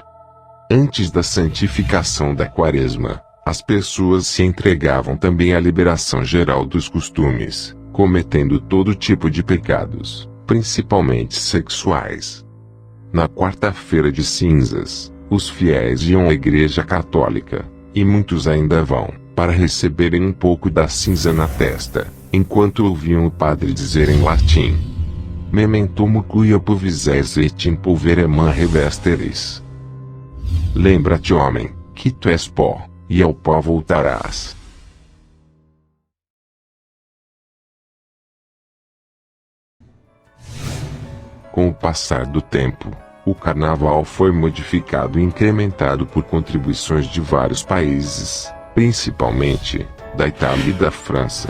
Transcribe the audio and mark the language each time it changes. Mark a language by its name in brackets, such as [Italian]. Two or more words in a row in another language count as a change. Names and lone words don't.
[Portuguese] Antes da santificação da Quaresma, as pessoas se entregavam também à liberação geral dos costumes, cometendo todo tipo de pecados, principalmente sexuais. Na quarta-feira de cinzas, os fiéis iam à Igreja Católica, e muitos ainda vão, para receberem um pouco da cinza na testa, enquanto ouviam o padre dizer em latim: [Latin] Memento cuia pulvis et in pulverem revesteris. [Portuguese] Lembra-te, homem, que tu és pó, e ao pó voltarás. Com o passar do tempo, o carnaval foi modificado e incrementado por contribuições de vários países, principalmente da Itália e da França.